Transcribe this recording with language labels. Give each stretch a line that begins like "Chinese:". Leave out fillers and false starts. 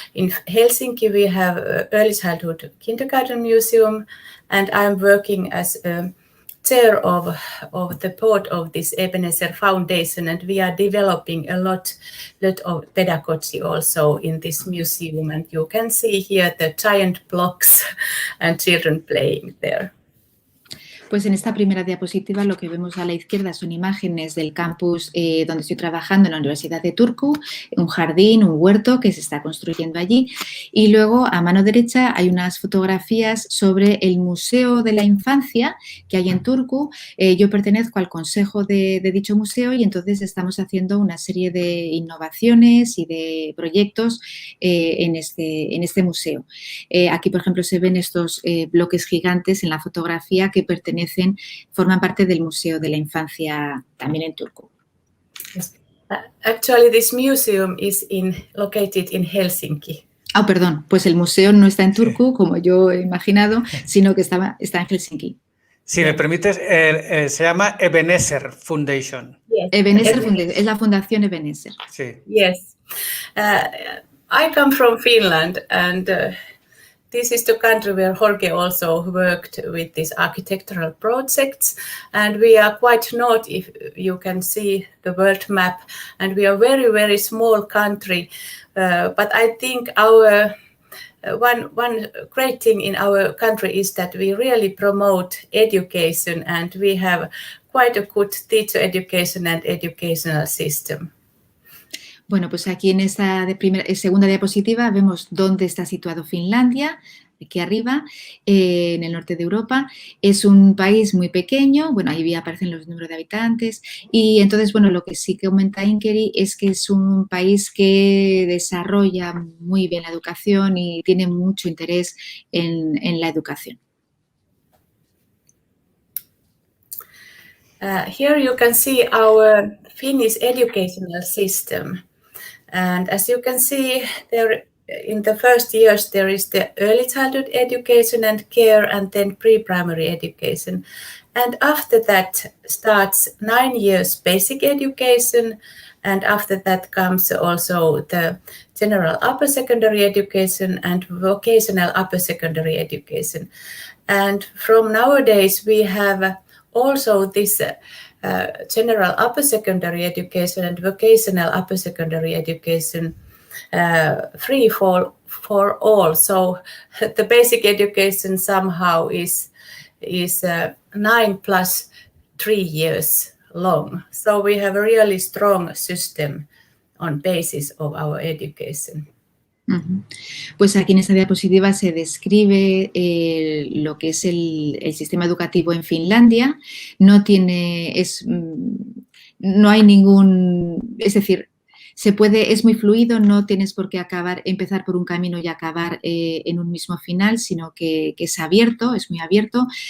English: In Helsinki, we have early childhood kindergarten museum, and I'm working as a chair of the board of this Ebenezer Foundation, and we are developing a lot of pedagogy also in this museum. And you can see here the giant blocks and children playing there.
Spanish: Pues en esta primera diapositiva lo que vemos a la izquierda son imágenes del campus donde estoy trabajando en la Universidad de Turku, un jardín, un huerto que se está construyendo allí. Y luego a mano derecha hay unas fotografías sobre el Museo de la Infancia que hay en Turku. Yo pertenezco al consejo de dicho museo y entonces estamos haciendo una serie de innovaciones y de proyectos en este museo. Aquí, por ejemplo, se ven estos bloques gigantes en la fotografía que forman parte del Museo de la Infancia también en Turku.
English: Yes. Actually, this museum is located in Helsinki.
Spanish: Perdón, pues el museo no está en Turku, como yo he imaginado, sino que está en Helsinki. Si me permites, se llama Ebenezer Foundation. Yes. Ebenezer Foundation, es la Fundación Ebenezer. Sí.
English: Yes. I come from Finland, and this is the country where Jorge also worked with these architectural projects, and we are quite north, if you can see the world map, and we are very, very small country, but I think our one great thing in our country is that we really promote education, and we have quite a good teacher education and educational system.
Spanish: Bueno, pues aquí en esta segunda diapositiva vemos dónde está situado Finlandia, aquí arriba, en el norte de Europa. Es un país muy pequeño, bueno, ahí aparecen los números de habitantes y entonces, bueno, lo que sí que comenta Inkeri es que es un país que desarrolla muy bien la educación y tiene mucho interés en la educación.
English: Here you can see our Finnish educational system. And as you can see, there in the first years, there is the early childhood education and care, and then pre-primary education. And after that starts 9 years basic education, and after that comes also the general upper secondary education and vocational upper secondary education. And from nowadays we have also this general upper secondary education and vocational upper secondary education free for all. So the basic education somehow is 9 plus 3 years long. So we have a really strong system on basis of our education.
Spanish: Pues aquí en esta diapositiva se describe lo que es el sistema educativo en Finlandia. No hay ningún, es decir, es muy fluido, no tienes por qué empezar por un camino y acabar en un mismo final, sino que es abierto, es muy abierto.